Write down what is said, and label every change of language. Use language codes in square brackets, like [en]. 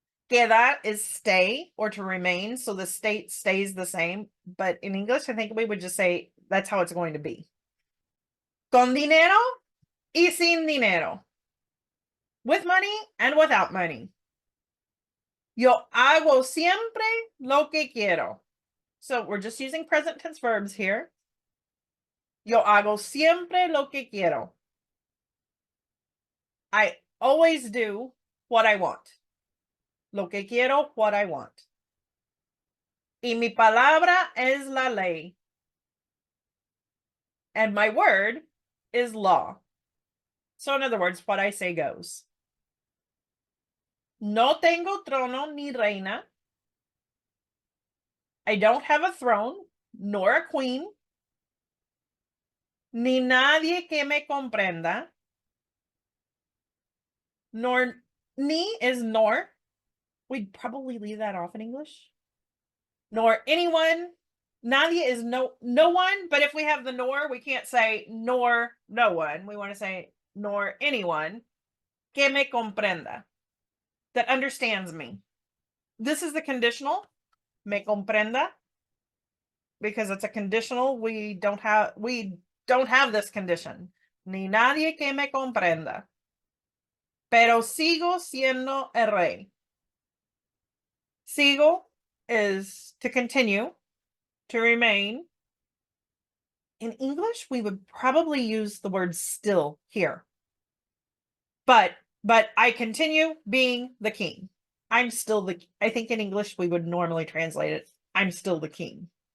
[en] Quedar is stay or to remain. So the state stays the same. But in English, I think we would just say, that's how it's going to be. [es] Con dinero y sin dinero. [en] With money and without money. [es] Yo hago siempre lo que quiero. [en] So we're just using present tense verbs here. [es] Yo hago siempre lo que quiero. [en] I always do what I want. [es] Lo que quiero, [en] what I want. [es] Y mi palabra es la ley. [en] And my word is law. So in other words, what I say goes. [es] No tengo trono ni reina. [en] I don't have a throne, nor a queen. [es] Ni nadie que me comprenda. [en] Nor, ni is nor. We'd probably leave that off in English. Nor anyone. Nadie is no one, but if we have the nor, we can't say nor no one. We want to say nor anyone [es] que me comprenda, [en] that understands me. This is the conditional, [es] me comprenda, [en] because it's a conditional. We don't have this condition. [es] Ni nadie que me comprenda. Pero sigo siendo el rey. [en] Sigo is to continue, to remain. In English, we would probably use the word still here. But I continue being the king. I'm still I think in English we would normally translate it, I'm still the king.